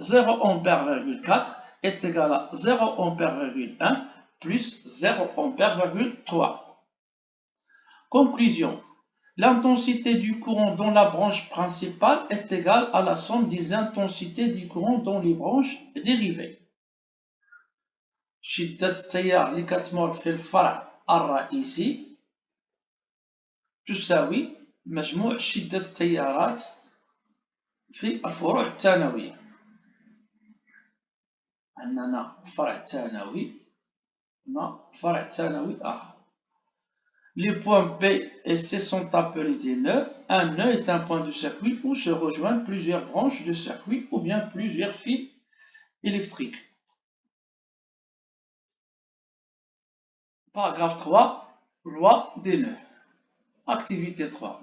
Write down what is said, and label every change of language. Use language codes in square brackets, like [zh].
[fr] 0 ampère virgule 4 est égal à 0 ampère virgule 1 plus 0 ampère virgule 3. Conclusion. L'intensité du courant dans la branche principale est égale à la somme des intensités du courant dans les branches dérivées. [ar] شدة التيار اللي كتمر في الفرع الرئيسي تساوي مجموع شدة التيارات في الفروع الثانوية. عندنا فرع ثانوي، فرع ثانوي آخر. [fr] Les points B et C sont appelés des nœuds. Un nœud est un point de circuit où se rejoignent plusieurs branches de circuit ou bien plusieurs fils électriques. Paragraphe 3, loi des nœuds. Activité 3.